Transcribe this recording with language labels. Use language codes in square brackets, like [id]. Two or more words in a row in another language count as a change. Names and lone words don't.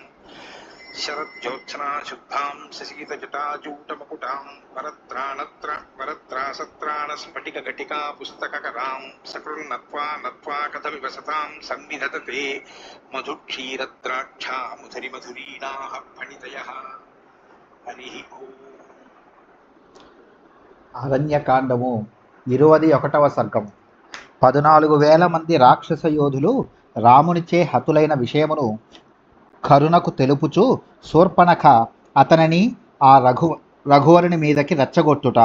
[sa] शरज्योत्सना शुद्धां शशीतजटाजूटमकुटां वरत्रासत्राणस्फटिकघटिका पुस्तककरां सकृन्नत्वा नत्वा कथमिव सतां संविधत्ते मधुक्षीरद्राक्षा मुधुरिमधुरीणाः फणितयः। हरिः ओम्। [te] అరణ్యకాండము 21వ సర్గం. 14,000 మంది రాక్షస యోధులు రామునిచే హతులైన విషయమును కరుణకు తెలుపుచు శూర్పణఖ అతనిని ఆ రఘువరుని మీదకి రెచ్చగొట్టుట.